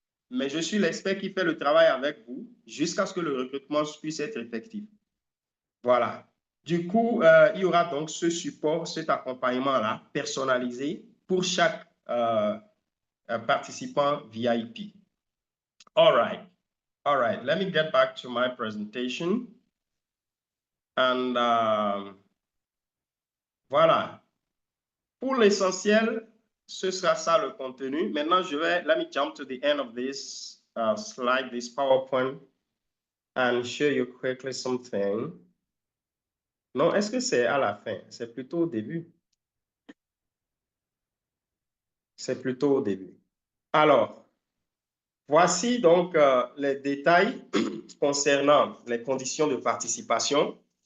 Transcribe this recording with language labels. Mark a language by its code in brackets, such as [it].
[fr] mais je suis l'expert qui fait le travail avec vous jusqu'à ce que le recrutement puisse être effectif. Voilà. Du coup, il y aura donc ce support, cet accompagnement-là, personnalisé pour chaque participant VIP. [en] All right. All right. Let me get back to my presentation. And voilà. [fr] Pour l'essentiel, ce sera ça le contenu. Maintenant, let me jump to the end of this slide, this PowerPoint, and show you quickly something. Non, est-ce que c'est à la fin? C'est plutôt au début. C'est plutôt au début. Alors, voici donc les détails concernant les conditions de participation.